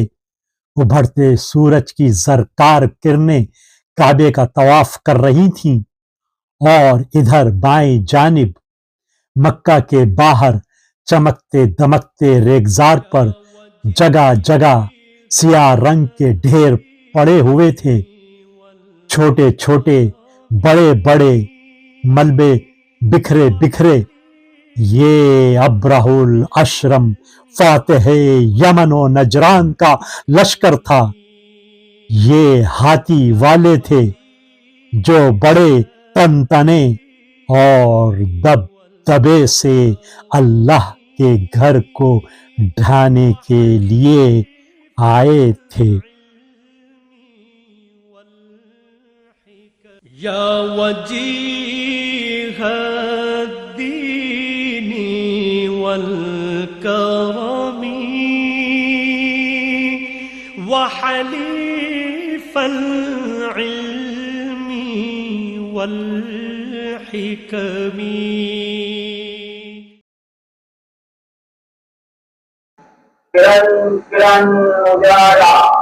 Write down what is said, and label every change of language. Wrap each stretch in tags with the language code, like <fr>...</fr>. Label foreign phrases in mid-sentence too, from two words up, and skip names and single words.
<ur>ابھرتے سورج کی زرکار کرنیں کعبے کا طواف کر رہی تھیں اور ادھر بائیں جانب مکہ کے باہر چمکتے دمکتے ریگزار پر جگہ جگہ سیاہ رنگ کے ڈھیر پڑے ہوئے تھے. چھوٹے چھوٹے بڑے بڑے ملبے بکھرے بکھرے. یہ ابراہ الاشرم فاتح یمن و نجران کا لشکر تھا. یہ ہاتھی والے تھے جو بڑے طنطنے اور دبدبے سے اللہ کے گھر کو ڈھانے کے لیے آئے تھے.</ur> <ar>يا وجيه الديني والكرمي وحليف العلمي والحكمي.</ar> <ur>کرن کرن اجالا</ur>